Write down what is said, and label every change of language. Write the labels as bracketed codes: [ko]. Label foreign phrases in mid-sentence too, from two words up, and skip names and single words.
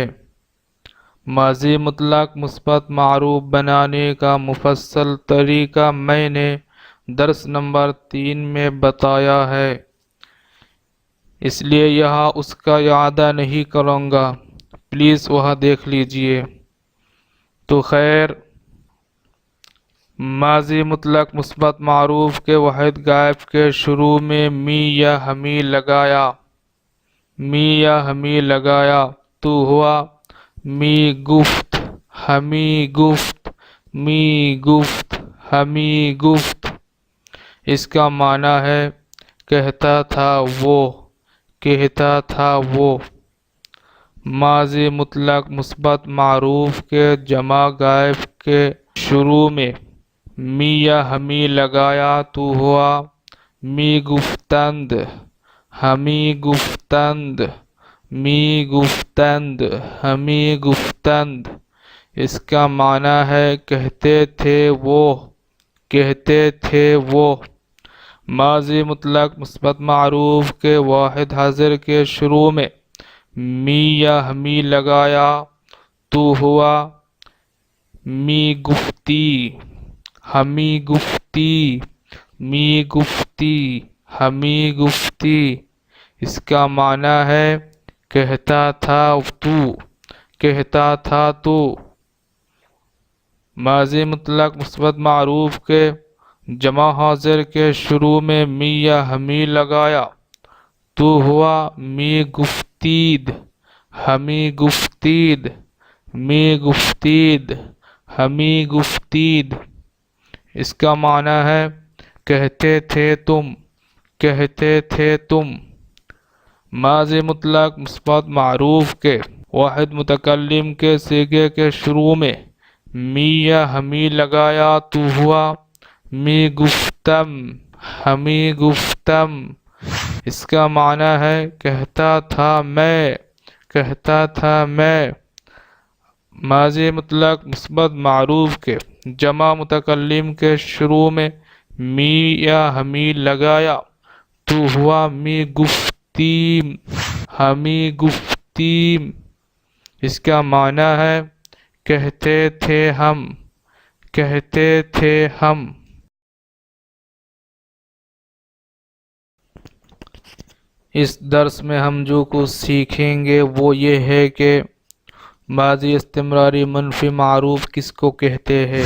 [ur] ماضی مطلق مثبت معروف بنانے کا مفصل طریقہ میں نے درس نمبر 3 میں بتایا ہے، اس لیے یہاں اس کا اعادہ نہیں کروں گا، پلیز وہاں دیکھ لیجئے۔ تو خیر، ماضی مطلق مثبت معروف کے واحد غائب کے شروع میں می یا ہمی لگایا، می یا ہمی لگایا تو ہوا [fa] می گفت، ہمی گفت، می گفت، ہمی گفت۔ [ur] اس کا معنی ہے کہتا تھا وہ، کہتا تھا وہ۔ ماضی مطلق مثبت معروف کے جمع غائب کے شروع میں می یا ہمی لگایا تو ہوا [fa] می گفتند، ہمی گفتند، می گفتند، ہمی گفتند۔ [ur] اس کا معنی ہے کہتے تھے وہ، کہتے تھے وہ۔ ماضی مطلق مثبت معروف کے واحد حاضر کے شروع میں می یا ہمی لگایا تو ہوا [fa] می گفتی، ہمی گفتی، می گفتی، ہمی گفتی۔ [ur] اس کا معنی ہے کہتا تھا تو، کہتا تھا تو۔ ماضی مطلق مثبت معروف کے جمع حاضر کے شروع میں می یا ہمی لگایا تو ہوا [fa] می گفتید، ہمی گفتید، می گفتید، ہمی گفتید۔ [ur] اس کا معنی ہے کہتے تھے تم، کہتے تھے تم۔ ماضی مطلق مثبت معروف کے واحد متکلم کے صیغے کے شروع میں می یا ہمی لگایا تو ہوا [fa] می گفتم، ہمی گفتم۔ [ur] اس کا معنی ہے کہتا تھا میں، کہتا تھا میں۔ ماضی مطلق مثبت معروف کے جمع متکلم کے شروع میں می یا ہمی لگایا تو ہوا [fa] می گفتیم، ہمی گفتیم۔ [ur] اس کا معنی ہے کہتے تھے ہم، کہتے تھے ہم۔ اس درس میں ہم جو کچھ سیکھیں گے وہ یہ ہے کہ ماضی استمراری منفی معروف کس کو کہتے ہیں۔